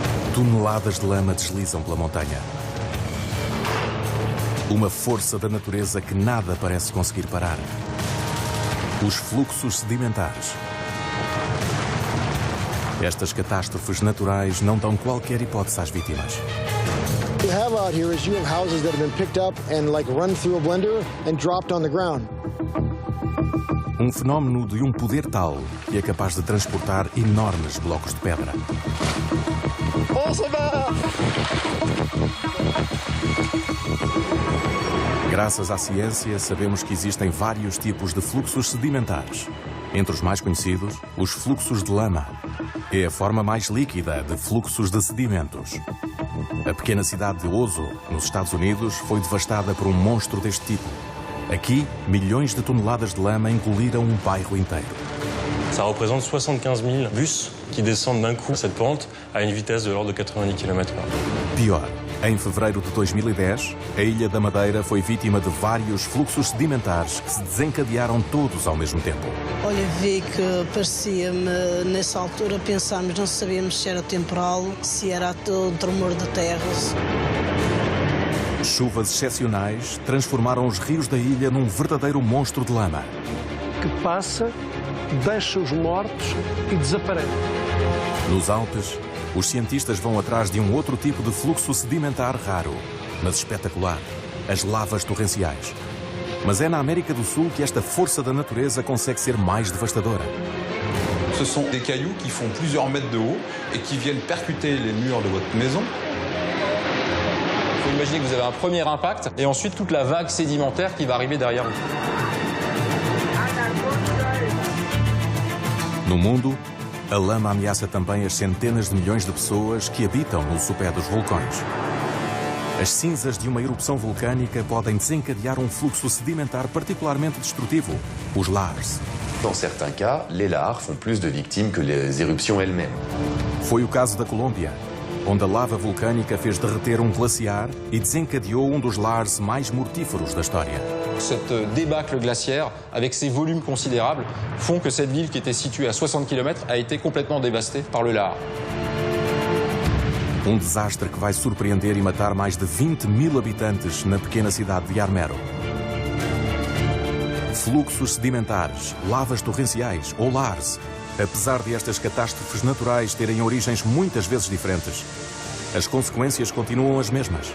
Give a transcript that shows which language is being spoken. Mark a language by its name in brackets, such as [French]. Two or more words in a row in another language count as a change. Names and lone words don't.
[Portuguese] Toneladas de lama deslizam pela montanha. Uma força da natureza que nada parece conseguir parar. Os fluxos sedimentares. Estas catástrofes naturais não dão qualquer hipótese às vítimas. [English] What you have out here is you have houses that have been picked up and like run through a blender and dropped on the ground. [Portuguese] Um fenómeno de um poder tal que é capaz de transportar enormes blocos de pedra. Graças à ciência, sabemos que existem vários tipos de fluxos sedimentares. Entre os mais conhecidos, os fluxos de lama. É a forma mais líquida de fluxos de sedimentos. A pequena cidade de Oso, nos Estados Unidos, foi devastada por um monstro deste tipo. Aqui, milhões de toneladas de lama engoliram um bairro inteiro. [French] Ça représente 75 000 bus qui descendent d'un coup cette pente à une vitesse de l'ordre de 90 km/h. [Portuguese] Pior, em fevereiro de 2010, a Ilha da Madeira foi vítima de vários fluxos sedimentares que se desencadearam todos ao mesmo tempo. Olha, vi que parecia-me, nessa altura, pensámos, não sabíamos se era temporal, se era todo tremor de terras. Chuvas excepcionais transformaram os rios da ilha num verdadeiro monstro de lama. Que passa, deixa os mortos e desaparece. Nos Alpes, os cientistas vão atrás de um outro tipo de fluxo sedimentar raro, mas espetacular: as lavas torrenciais. Mas é na América do Sul que esta força da natureza consegue ser mais devastadora. [French] Ce sont des cailloux qui font plusieurs mètres de haut et qui viennent percuter les murs de votre maison. Il faut imaginer que vous avez un premier impact et ensuite toute la vague sédimentaire qui va arriver derrière vous. [Portuguese] No mundo, a lama ameaça também as centenas de milhões de pessoas que habitam no sopé dos vulcões. As cinzas de uma erupção vulcânica podem desencadear um fluxo sedimentar particularmente destrutivo, os lares. [French] Dans certains cas, les lares font plus de victimes que les éruptions elles-mêmes. [Portuguese] Foi o caso da Colômbia, onde a lava vulcânica fez derreter um glaciar e desencadeou um dos lares mais mortíferos da história. [French] Cette débâcle glaciaire, avec ses volumes considérables, font que cette ville qui était située à 60 km a été complètement dévastée par le lahar. [Portuguese] Um desastre que vai surpreender e matar mais de 20 mil habitantes na pequena cidade de Armero. Fluxos sedimentares, lavas torrenciais ou lares. Apesar de estas catástrofes naturais terem origens muitas vezes diferentes, as consequências continuam as mesmas.